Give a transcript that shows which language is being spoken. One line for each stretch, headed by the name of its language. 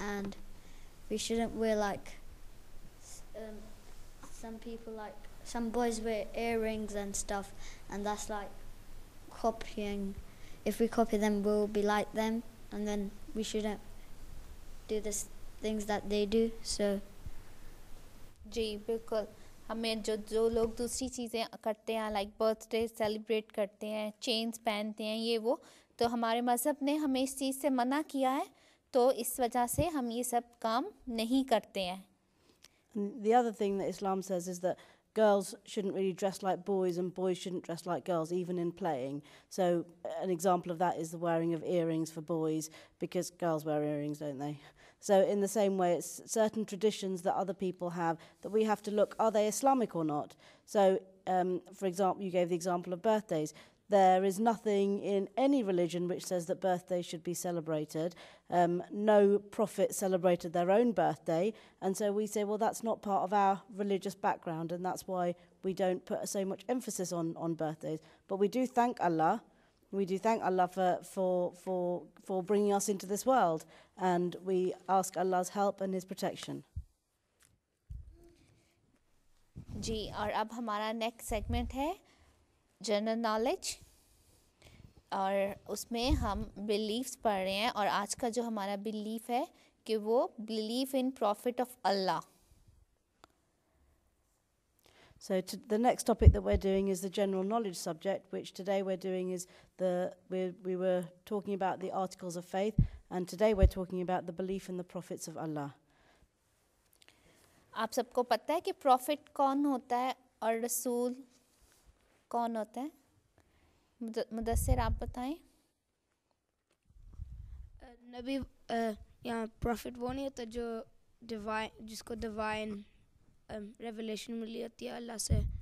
English: And we shouldn't wear like some people, like some boys wear earrings and stuff, and that's like copying. If we copy them, we'll be like them, and then we shouldn't do the things that they do. So
Hindi: जी बिल्कुल, हमें जो लोग दूसरी चीज़ें करते हैं, like birthday celebrate करते हैं, चेन्स पहनते हैं, ये वो, तो हमारे मज़हब ने हमें इस चीज़ से मना किया है, तो इस वजह से हम ये सब काम नहीं करते हैं.
English: The other thing that Islam says is that girls shouldn't really dress like boys and boys shouldn't dress like girls, even in playing. So an example of that is the wearing of earrings for boys, because girls wear earrings, don't they? So in the same way, it's certain traditions that other people have that we have to look, are they Islamic or not? So, for example, you gave the example of birthdays. There is nothing in any religion which says that birthdays should be celebrated. No prophet celebrated their own birthday. And so we say, well, that's not part of our religious background, and that's why we don't put so much emphasis on birthdays. But we do thank Allah. We do thank Allah for bringing us into this world, and we ask Allah's help and His protection.
Hindi: जी, और अब हमारा next segment है general knowledge, और उसमें हम beliefs पढ़ रहे हैं, और आज का जो हमारा बिलीफ है कि वो
English: Belief in prophet of Allah. So the next topic that we're doing is the general knowledge subject, which today we're doing is we were talking about the articles of faith, and today we're talking about the belief in the prophets of Allah.
Hindi: आप सबको पता है कि profit कौन होता है और रसूल कौन होता है? मुदस्सिर आप बताएं. नबी या प्रॉफिट वो नहीं होता जो डिवाइन, जिसको डिवाइन रेवलेशन मिली होती है अल्लाह से,